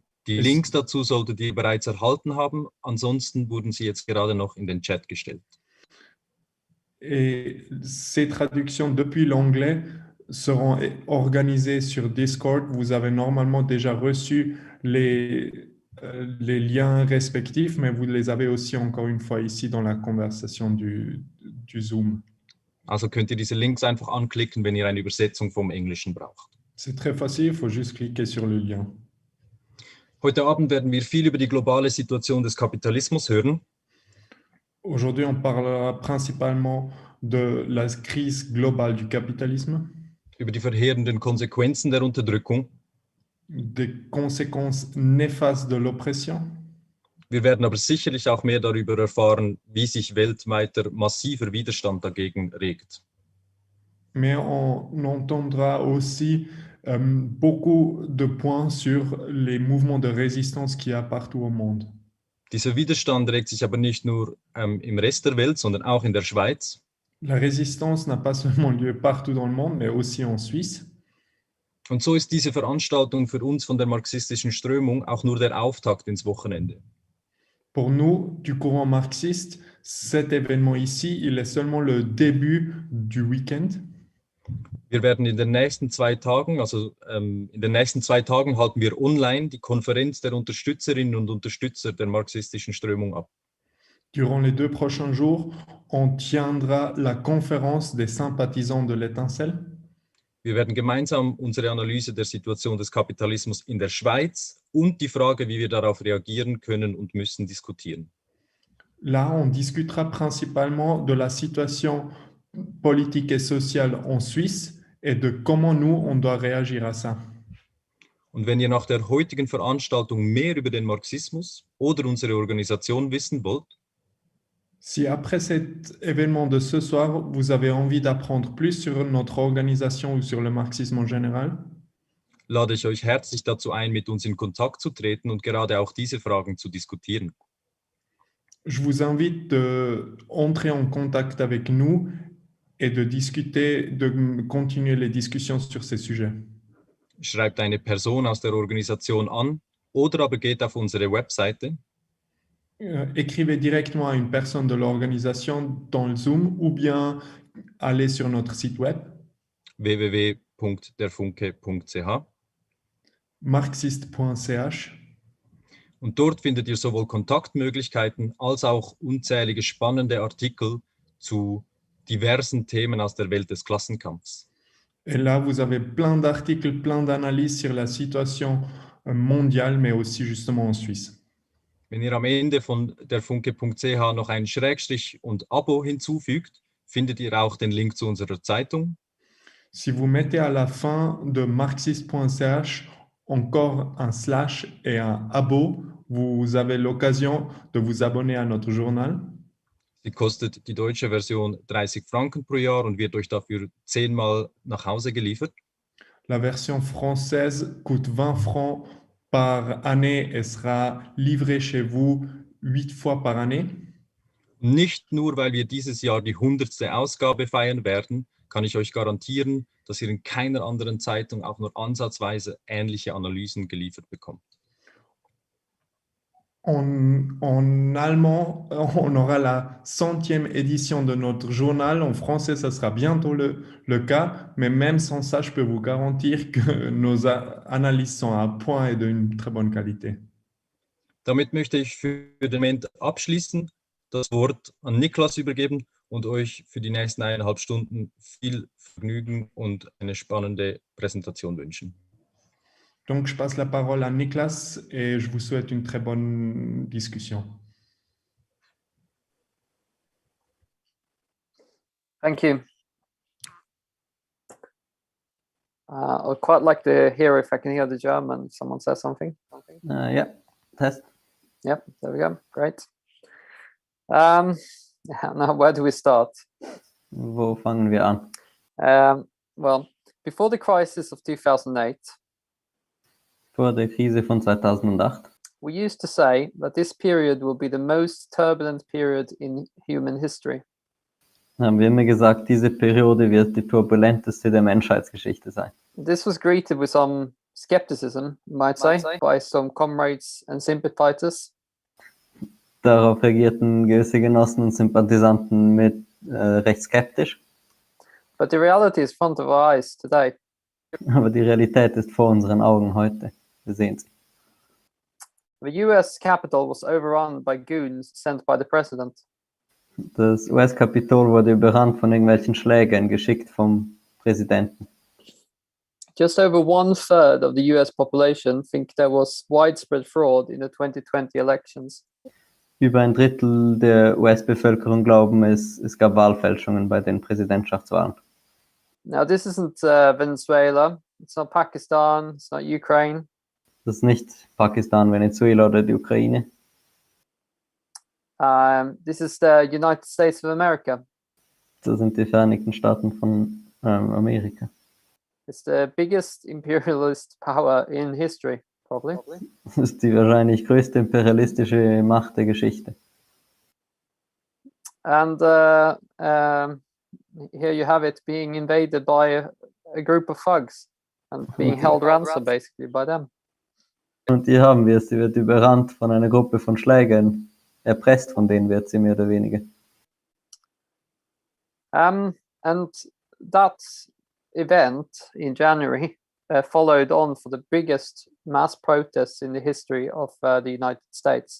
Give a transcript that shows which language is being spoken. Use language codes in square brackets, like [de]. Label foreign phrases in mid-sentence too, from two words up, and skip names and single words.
[de] Die Links dazu solltet ihr bereits erhalten haben, ansonsten wurden sie jetzt gerade noch in den Chat gestellt. [fr] Et ces traductions depuis l'anglais seront organisées sur Discord. Vous avez normalement déjà reçu les liens respectifs, mais vous les avez aussi encore une fois ici dans la conversation du Zoom. [de] Also könnt ihr diese Links einfach anklicken, wenn ihr eine Übersetzung vom Englischen braucht. [fr] C'est très facile, il faut juste cliquer sur le lien. [de] Heute Abend werden wir viel über die globale Situation des Kapitalismus hören. [fr] Aujourd'hui, on parlera principalement de la crise globale du capitalisme, [de] Über die verheerenden Konsequenzen der Unterdrückung. [fr] des conséquences néfastes de l'oppression. [de] Wir werden aber sicherlich auch mehr darüber erfahren, wie sich weltweiter massiver Widerstand dagegen regt. [fr] Mais on entendra aussi beaucoup de points sur les mouvements de résistance qu'il y a partout au monde. [de] Dieser Widerstand regt sich aber nicht nur im Rest der Welt, sondern auch in der Schweiz. [fr] La résistance n'a pas seulement lieu partout dans le monde, mais aussi en Suisse. [de] Und so ist diese Veranstaltung für uns von der marxistischen Strömung auch nur der Auftakt ins Wochenende. [fr] Pour nous, du courant marxiste, cet événement ici, il est seulement le début du week-end. [de] Wir werden in den nächsten 2 Tagen, in den nächsten 2 Tagen halten wir online die Konferenz der Unterstützerinnen und Unterstützer der marxistischen Strömung ab. [fr] Durant les 2 prochains jours, on tiendra la conférence des sympathisants de l'étincelle. [de] Wir werden gemeinsam unsere Analyse der Situation des Kapitalismus in der Schweiz und die Frage, wie wir darauf reagieren können und müssen, diskutieren. [fr] Là, on discutera principalement de la situation politique et sociale en Suisse et de comment nous, on doit réagir à ça. [de] Und wenn ihr nach der heutigen Veranstaltung mehr über den Marxismus oder unsere Organisation wissen wollt, [fr] si après cet événement de ce soir, vous avez envie d'apprendre plus sur notre organisation ou sur le marxisme en général, [de] lade ich euch herzlich dazu ein, mit uns in Kontakt zu treten und gerade auch diese Fragen zu diskutieren. [fr] je vous invite d'entrer en contact avec nous et de discuter, de continuer les discussions sur ces sujets. [de] Schreibt eine Person aus der Organisation an oder aber geht auf unsere Webseite. [fr] Écrivez directement à une personne de l'organisation dans le Zoom ou bien allez sur notre site web www.derfunke.ch marxist.ch [de] und dort findet ihr sowohl Kontaktmöglichkeiten als auch unzählige spannende Artikel zu diversen Themen aus der Welt des Klassenkampfs. [fr] Et là, vous avez plein d'articles, plein d'analyses sur la situation mondiale, mais aussi justement en Suisse. [de] Wenn ihr am Ende von der funke.ch noch einen Schrägstrich und Abo hinzufügt, findet ihr auch den Link zu unserer Zeitung. [fr] Si vous mettez à la fin de marxist.ch encore un slash et un abo, vous avez l'occasion de vous abonner à notre journal. [de] Sie kostet die deutsche Version 30 Franken pro Jahr und wird euch dafür 10-mal nach Hause geliefert. [fr] La version française coûte 20 francs par année et sera livrée chez vous 8 fois par année. [de] Nicht nur, weil wir dieses Jahr die 100. Ausgabe feiern werden, kann ich euch garantieren, dass ihr in keiner anderen Zeitung auch nur ansatzweise ähnliche Analysen geliefert bekommt. [fr] En allemand, on aura la 100e édition de notre journal. En français, ça sera bientôt le cas. Mais même sans ça, je peux vous garantir que nos analyses sont à point et d'une très bonne qualité. [de] Damit möchte ich für den Moment abschließen, das Wort an Niklas übergeben und euch für die nächsten 1,5 Stunden viel Vergnügen und eine spannende Präsentation wünschen. [fr] Donc, je passe la parole à Niklas et je vous souhaite une très bonne discussion. [en] Thank you. I'd quite like to hear if I can hear the German. If someone says something. Yeah, test. Yep, there we go. Great. Now, where do we start? [de] Wo fangen wir an? [en] Well, before the crisis of 2008, [de] Vor der Krise von 2008 [en] we used to say that this period will be the most turbulent period in human history. [de] haben wir immer gesagt, diese Periode wird die turbulenteste der Menschheitsgeschichte sein. [en] This was greeted with some skepticism, you might say, by some comrades and sympathizers. [de] Darauf reagierten gewisse Genossen und Sympathisanten mit recht skeptisch. [en] But the reality is in front of our eyes today. [de] Aber die Realität ist vor unseren Augen heute. Wir sehen sie. [en] The US Capitol was overrun by goons sent by the president. [de] Das US-Kapitol wurde überrannt von irgendwelchen Schlägern, geschickt vom Präsidenten. [en] Just over 1/3 of the US population think there was widespread fraud in the 2020 elections. [de] Über ein Drittel der US-Bevölkerung glauben, es gab Wahlfälschungen bei den Präsidentschaftswahlen. [en] Now, this isn't Venezuela, it's not Pakistan, it's not Ukraine. [de] Das ist nicht Pakistan, Venezuela oder die Ukraine. [en] This is the United States of America. [de] Das sind die Vereinigten Staaten von Amerika. [en] It's the biggest imperialist power in history, probably. [de] Das ist die wahrscheinlich größte imperialistische Macht der Geschichte. [en] And here you have it being invaded by a group of thugs and being held ransom basically by them. [de] Und hier haben wir es, sie wird überrannt von einer Gruppe von Schlägern, erpresst von denen wird sie mehr oder weniger. [en] And that event in January followed on for the biggest mass protests in the history of the United States.